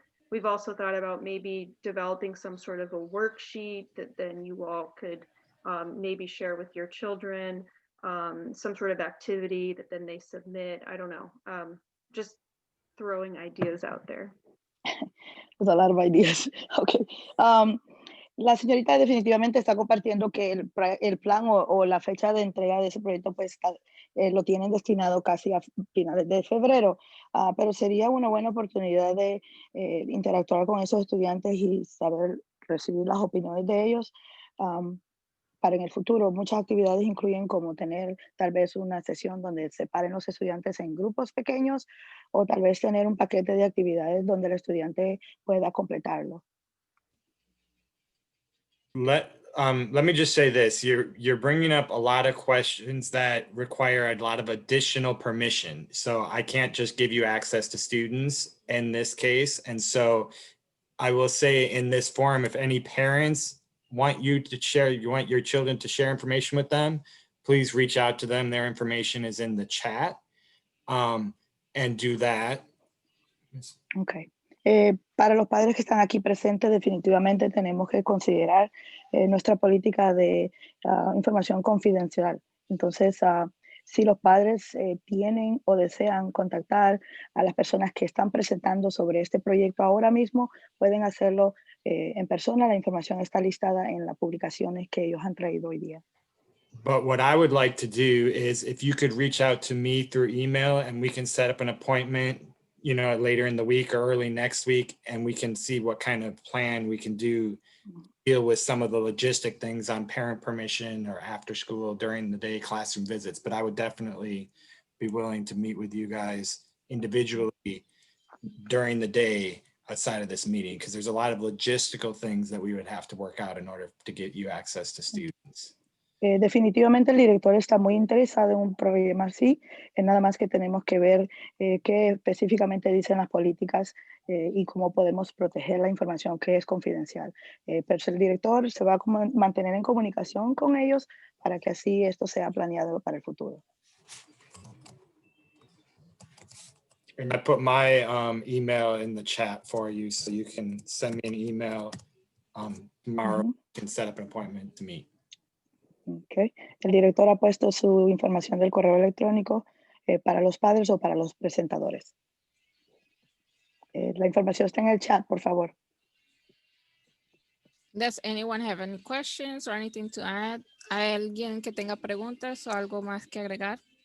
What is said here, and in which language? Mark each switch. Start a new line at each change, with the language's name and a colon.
English: We've also thought about maybe developing some sort of a worksheet that then you all could maybe share with your children, some sort of activity that then they submit. I don't know, just throwing ideas out there. There's a lot of ideas. Okay.
Spanish: La señorita definitivamente está compartiendo que el plan o la fecha de entrega de ese proyecto pues lo tienen destinado casi a finales de febrero, pero sería una buena oportunidad de interactuar con esos estudiantes y saber recibir las opiniones de ellos. Para en el futuro, muchas actividades incluyen como tener tal vez una sesión donde separen los estudiantes en grupos pequeños o tal vez tener un paquete de actividades donde el estudiante pueda completarlo.
English: Let me just say this. You're bringing up a lot of questions that require a lot of additional permission. So I can't just give you access to students in this case. And so I will say in this forum, if any parents want you want your children to share information with them, please reach out to them. Their information is in the chat, and do that. Okay.
Spanish: Para los padres que están aquí presentes, definitivamente tenemos que considerar nuestra política de información confidencial. Entonces, si los padres tienen o desean contactar a las personas que están presentando sobre este proyecto ahora mismo, pueden hacerlo en persona. La información está listada en las publicaciones que ellos han traído hoy día.
English: But what I would like to do is if you could reach out to me through email and we can set up an appointment, you know, later in the week or early next week, and we can see what kind of plan we can deal with some of the logistic things on parent permission or after school during the day classroom visits. But I would definitely be willing to meet with you guys individually during the day outside of this meeting, because there's a lot of logistical things that we would have to work out in order to get you access to students.
Spanish: Definitivamente el director está muy interesado en un problema así, nada más que tenemos que ver qué específicamente dicen las políticas y cómo podemos proteger la información que es confidencial. Pero el director se va a mantener en comunicación con ellos para que así esto sea planeado para el futuro.
English: And I put my email in the chat for you, so you can send me an email tomorrow. You can set up an appointment to meet. Okay.
Spanish: El director ha puesto su información del correo electrónico para los padres o para los presentadores. La información está en el chat, por favor.
English: Does anyone have any questions or anything to add?
Spanish: ¿Hay alguien que tenga preguntas o algo más que agregar?